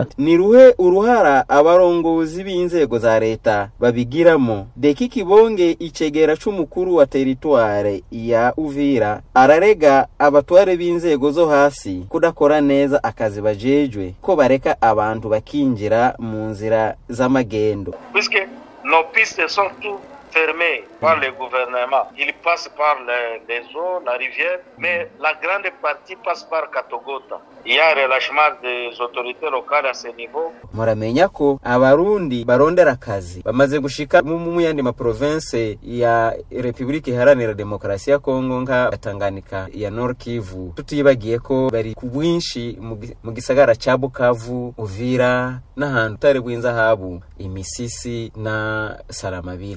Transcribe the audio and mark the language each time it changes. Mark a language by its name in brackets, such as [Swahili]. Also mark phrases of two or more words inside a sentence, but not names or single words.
[Rundi] ni ruhe uruhara abarongozi b'inzego za leta babigiramo Deki Kibonge icegera c'umukuru wa territoire ya Uvira ararega abatware b'inzego zo hasi kudakora neza akazi bajejwe ko bareka abantu bakinjira mu nzira z'amagendo [French] puisque nos pistes sont tout fermées par le gouvernement. Il passe par les eaux, la rivière, mais la grande partie passe par Katogota. Il y a un relâchement des autorités locales à ce niveau. [Rundi] Muramenya ko abarundi barondera akazi bamaze gushika mu yandi ma province ya Republique Iharanira Demokarasi ya Kongo nka Tanganyika ya Nord Kivu tutibagiye ko bari ku bwinshi mu gisagara ca Bukavu Uvira n'ahantu tare bw'inzahabu Imisisi na Salamabila.